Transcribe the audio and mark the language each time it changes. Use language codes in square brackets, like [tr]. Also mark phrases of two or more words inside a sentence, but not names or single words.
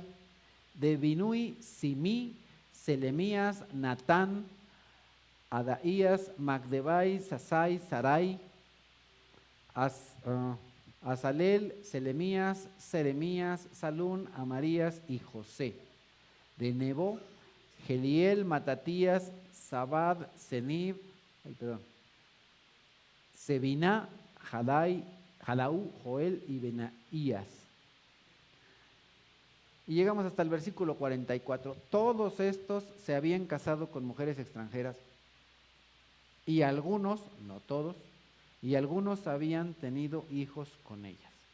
[es] De Binui, Simí, Selemías, Natán, Adaías, Magdebai, Sasai, Sarai, Azalel, Selemías, Seremías, Salún, Amarías y José. De Nebo, Geliel, Matatías, Sabad, Sebiná, Jadaú, Joel y Benaías. Y llegamos hasta el versículo 44. Todos estos se habían casado con mujeres extranjeras y algunos, no todos, y algunos habían tenido hijos con ellas.